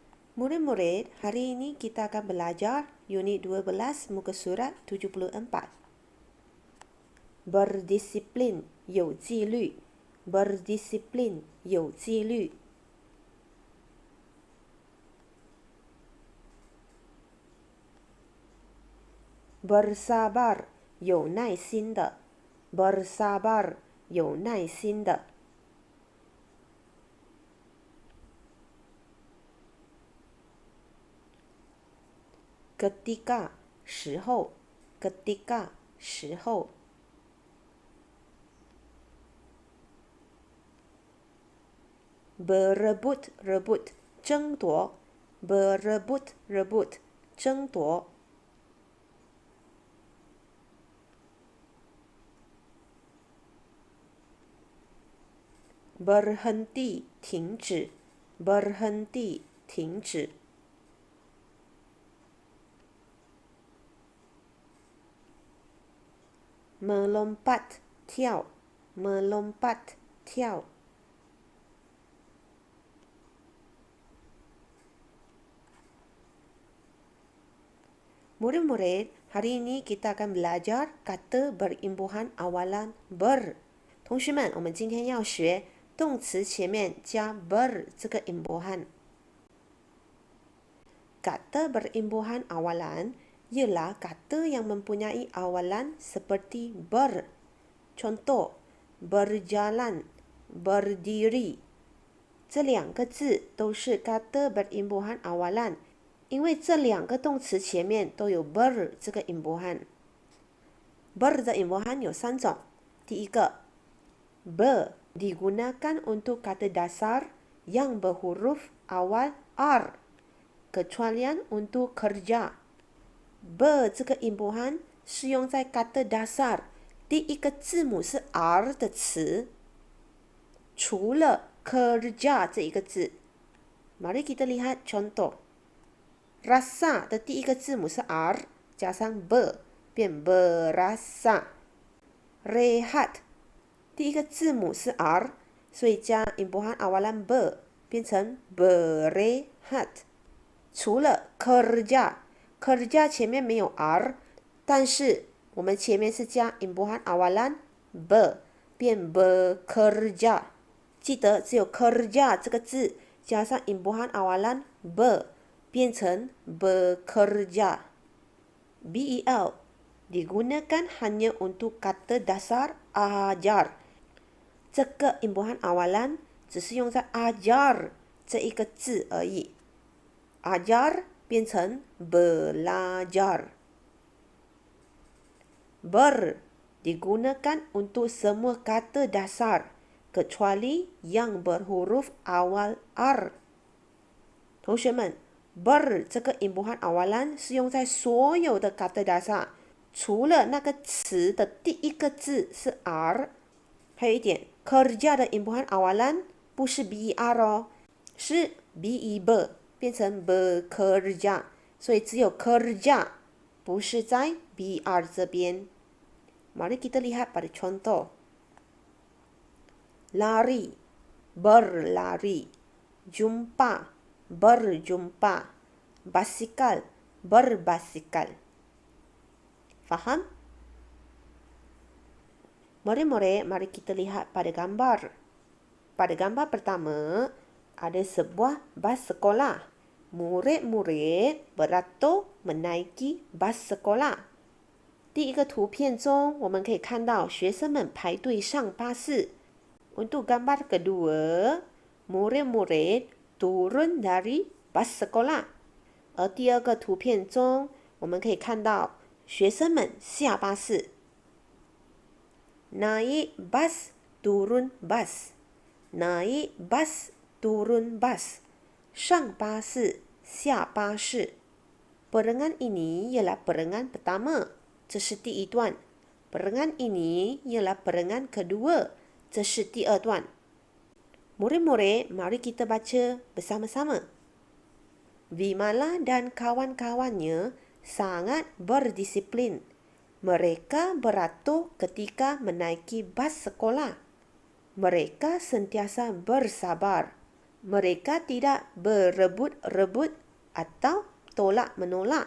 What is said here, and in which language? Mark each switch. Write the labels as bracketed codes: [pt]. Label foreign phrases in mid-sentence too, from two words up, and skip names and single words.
[ms] Murid-murid, hari ini kita akan belajar unit 12 muka surat 74. Berdisiplin, [zh] 有纪律. [ms] Berdisiplin, [zh] 有纪律. [ms] Bersabar, [zh] 有耐心的. [ms] Bersabar, [zh] 有耐心的. [ms] Ketika, 时候. Ketika, 时候. Berebut, rebut, [zh] 争夺. [ms] Berebut, rebut, [zh] 争夺. [ms] Berhenti, 停止. Berhenti, 停止. Melompat, 跳. Melompat, 跳. Murid-murid, hari ini kita akan belajar kata berimbuhan awalan ber. [zh] 同学们，我们今天要学动词前面加 ber 这个 imbuhan. [ms] Kata berimbuhan awalan ialah kata yang mempunyai awalan seperti ber. Contoh, berjalan, berdiri. [zh] 这两个字都是 [ms] kata berimbuhan awalan. [zh] 因为这两个动词前面都有 ber 这个 imbuhan. [ms] Ber 的 imbuhan [zh] 有三种. 第一个 [ms] ber digunakan untuk kata dasar yang berhuruf awal r. Kecualian untuk kerja. [zh] ber 这个 imbuhan 是用在 [ms] kata dasar [zh] 第一个字母是 r 的词，除了 kerja 这一个字。 [ms] Mari kita lihat contoh. [zh] Rasa 的第一个字母是 R 加上 ber 变 berasa. Rehat 第一个字母是 R 所以加 [ms] imbuhan awalan ber [zh] 变成 berehat. 除了 kerja 前面没有 R 但是我们前面是加 [ms] imbuhan awalan ber [zh] 变 bekerja. 记得只有 kerja 这个字加上 [ms] imbuhan awalan ber [zh] 变成 bekerja. [ms] BEL digunakan hanya untuk kata dasar ajar. [zh] 这个 [ms] imbuhan awalan [zh] 只是用在 ajar 这一个字而已。ajar 变成 belajar. [ms] Ber digunakan untuk semua kata dasar kecuali yang berhuruf awal R. [zh] 同学们ber 这个 [ms] imbuhan awalan [zh] 是用在所有的 [ms] kata dasar [zh] 除了那个词的第一个字是 R。还有一点 kerja 的 [ms] imbuhan awalan [zh] 不是 ber 哦，是 ber 变成 bekerja， 所以只有 kerja 不是在 ber 这边。 [ms] Mari kita lihat pada contoh. Lari, berlari. Jumpa, berjumpa. Basikal, berbasikal. Faham? Murid-murid, mari kita lihat pada gambar. Pada gambar pertama, ada sebuah bas sekolah. Murid-murid beratur menaiki bas sekolah. [zh] 第一个图片中，我们可以看到学生们排队上巴士。 [ms] Untuk gambar kedua, murid-murid turun dari bas sekolah. [zh] 而第二个图片中，我们可以看到学生们下巴士。 [ms] Naik bas, turun bas. Naik bas, turun bas. [zh] 上巴士，下巴士。 [ms] Perengan ini ialah perengan pertama. [zh] 这是第一段。 [ms] Perengan ini ialah perengan kedua. [zh] 这是第二段。 [ms] Murid-murid, mari kita baca bersama-sama. Vimala dan kawan-kawannya sangat berdisiplin. Mereka beratur ketika menaiki bas sekolah. Mereka sentiasa bersabar. Mereka tidak berebut-rebut atau tolak-menolak.